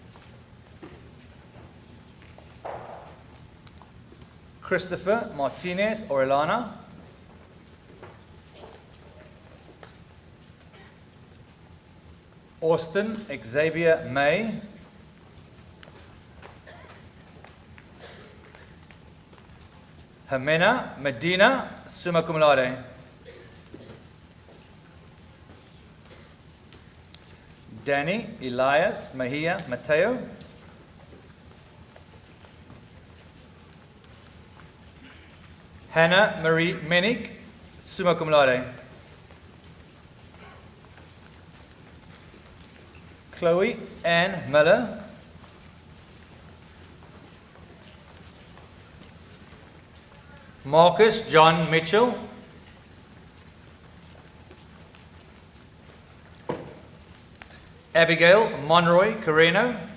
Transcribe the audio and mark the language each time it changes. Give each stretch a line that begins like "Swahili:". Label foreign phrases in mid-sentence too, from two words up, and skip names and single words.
English: Christopher Martinez Orellana. Austin Xavier May. Jimena Medina,
Latin: summa cum laude.
English: Danny Elias Mejia Mateo. Hannah Marie Menig,
Latin: summa cum laude.
English: Chloe Ann Miller. Marcus John Mitchell. Abigail Monroy Carreno.